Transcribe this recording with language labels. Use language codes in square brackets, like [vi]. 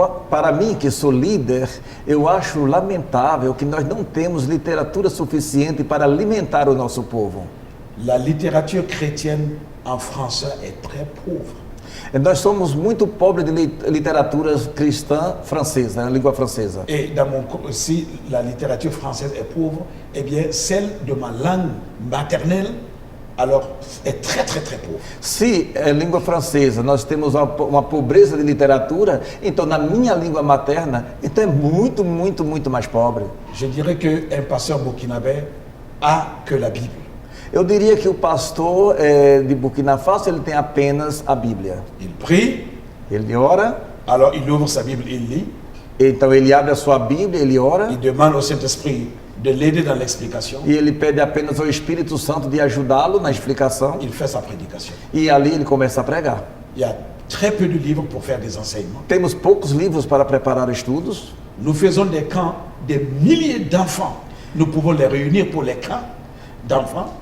[pt] Para mim, que sou líder, eu acho lamentável que nós não temos literatura suficiente para alimentar o nosso povo. [fr] La littérature chrétienne en français est très pauvre. [pt] Nós somos muito pobres de literatura cristã francesa, na língua francesa. [fr] Et dans mon si la littérature française est pauvre, eh bien celle de ma langue maternelle alors est très pauvre. [pt] Se é língua francesa nós temos uma pobreza de literatura, então na minha língua materna, então é muito mais pobre. [fr] Je dirais que un pasteur burkinabé a que la Bible. [pt] Eu diria que o pastor de Burkina Faso ele tem apenas a Bíblia. [fr] Il prie, [pt] Ele ora, [fr] alors il ouvre sa Bible, il lit, [pt] então ele abre a sua Bíblia, ele ora, [fr] il demande au Saint-Esprit de l'aider dans l'explication. [pt] E ele pede apenas ao Espírito Santo de ajudá-lo na explicação. [fr] Il fait sa prédication. [pt] E ali ele começa a pregar. [fr] Il y a très peu de livres pour faire des enseignements. [pt] Temos poucos livros para preparar estudos. [fr] Nous faisons des camps, des milliers d'enfants. Nous pouvons les réunir pour les camps d'enfants.